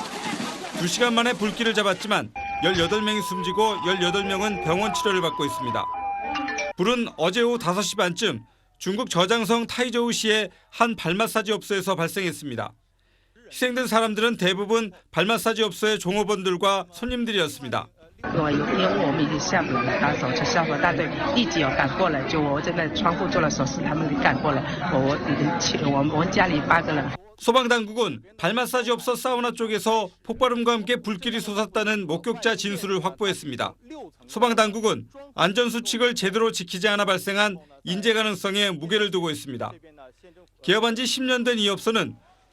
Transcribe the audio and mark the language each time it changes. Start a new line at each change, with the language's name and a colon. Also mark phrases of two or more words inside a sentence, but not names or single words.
Korean: 2시간 만에 불길을 잡았지만 18명이 숨지고 18명은 병원 치료를 받고 있습니다. 불은 어제 오후 5시 반쯤 중국 저장성 타이저우시의 한 발마사지 업소에서 발생했습니다. 희생된 사람들은 대부분 발마사지 업소의 종업원들과 손님들이었습니다.
Chinese: 因为我们已经下午了，打扫就消防大队立即赶过来，就我在那窗户做了手势，他们赶过来，我们家里8个人。
Korean: 소방당국은 발마사지 업소 사우나 쪽에서 폭발음과 함께 불길이 솟았다는 목격자 진술을 확보했습니다. 소방당국은 안전수칙을 제대로 지키지 않아 발생한 인재 가능성에 무게를 두고 있습니다. 개업한 지 10년 된 이 업소는